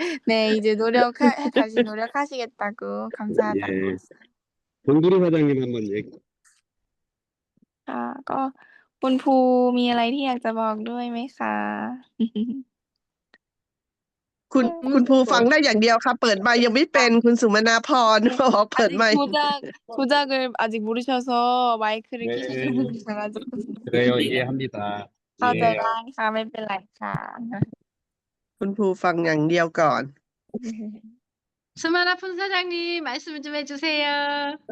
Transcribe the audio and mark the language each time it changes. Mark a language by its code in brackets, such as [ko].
[ko] 네, 이제 다시 노력하시겠다고 감사하다고. 예. 정두리 사장님 한번 얘기. [th] ค่ะก็คุณภูมีอะไรที่อยากจะบอกด้วยไหมคะ คุณภูฟังได้อย่างเดียวค่ะ เปิดไมค์ยังไม่เป็นคุณสุมนาพรบอกเปิด [ko] 아직 [th] ไมค์ [ko] 조작을 아직 모르셔서 마이크를 네. 켜시지 못하셔가지고 그래요, 이해합니다. [th] เข้าใจ [ko] 이해해요. [th] ได้ค่ะไม่เป็นไรค่ะ คุณภูฟังอย่างเดียวก่อน [ko] 스마라폰 사장님 말씀 좀 해주세요.